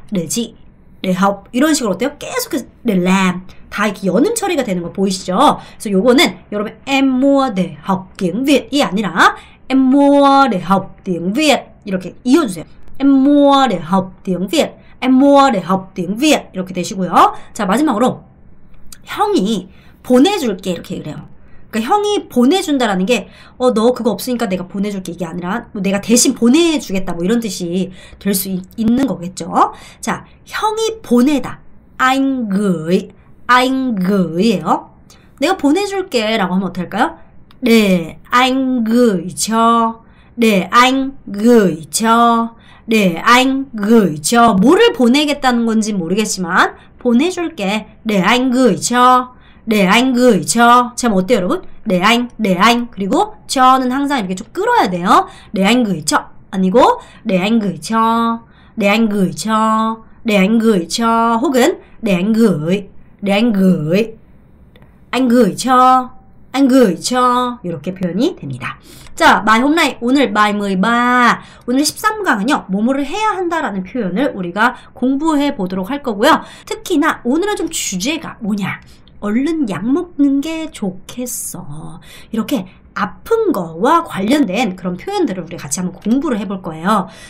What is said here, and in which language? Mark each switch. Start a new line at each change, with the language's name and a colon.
Vietnamese: để chị, để học,
Korean: 이런 식으로 어때요? 계속해서
Vietnamese: để làm,
Korean: 다 이렇게 연음 처리가 되는 거 보이시죠? 그래서 요거는 여러분
Vietnamese: em mua để học tiếng Việt
Korean: 이 아니라
Vietnamese: em mua để học tiếng Việt
Korean: 이렇게 이어주세요.
Vietnamese: em mua để học tiếng Việt. em mua để học tiếng Việt
Korean: 이렇게 되시고요. 자, 마지막으로 형이 보내줄게 이렇게 얘기를 해요. 그러니까 형이 보내준다라는 게 너 그거 없으니까 내가 보내줄게 이게 아니라 뭐 내가 대신 보내주겠다 뭐 이런 뜻이 될 수 있는 거겠죠. 자, 형이 보내다.
Vietnamese: anh gửi
Korean: 예요. 내가 보내줄게 라고 하면 어떨까요?
Vietnamese: để anh gửi cho, để anh gửi cho, để anh gửi cho.
Korean: 뭐를 보내겠다는 건지 모르겠지만 보내줄게.
Vietnamese: để anh gửi cho, để anh gửi cho.
Korean: 자, 뭐 어때요 여러분?
Vietnamese: để anh
Korean: 그리고 저는 항상 이렇게 좀 끌어야 돼요.
Vietnamese: để anh gửi cho
Korean: 아니고
Vietnamese: để anh gửi cho, để anh gửi cho, để anh gửi cho
Korean: 혹은
Vietnamese: để anh gửi, để anh gửi, anh gửi cho, anh gửi cho
Korean: 이렇게 표현이 됩니다. 자,
Vietnamese: bài hôm nay
Korean: 오늘 bài 13 오늘 13강은요 뭐뭐를 해야 한다라는 표현을 우리가 공부해 보도록 할 거고요. 특히나 오늘은 좀 주제가 뭐냐, 얼른 약 먹는 게 좋겠어, 이렇게 아픈 거와 관련된 그런 표현들을 우리 같이 한번 공부를 해볼 거예요.